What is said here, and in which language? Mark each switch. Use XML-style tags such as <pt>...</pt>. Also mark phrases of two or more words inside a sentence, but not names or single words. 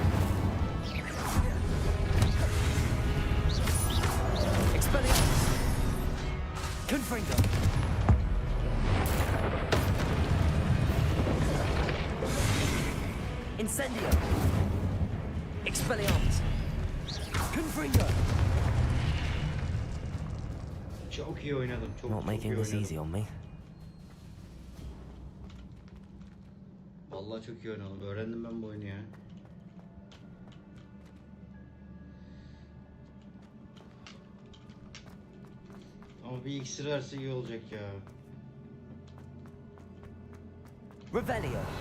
<tr>Expelliarmus. Confringo. Incendio. Expelliarmus. Confringo. Çok iyi oynadım. Çok</tr> <en>Not</en> <tr>çok</tr> <en>making</en> <tr>iyi</tr> <en>this</en> <tr>oynadım.</tr> <en>easy on me.</en> <tr>Vallahi çok iyi oynadım. Öğrendim ben bu oyunu ya. Ama bir iksir verse iyi olacak ya. Revelio.</tr>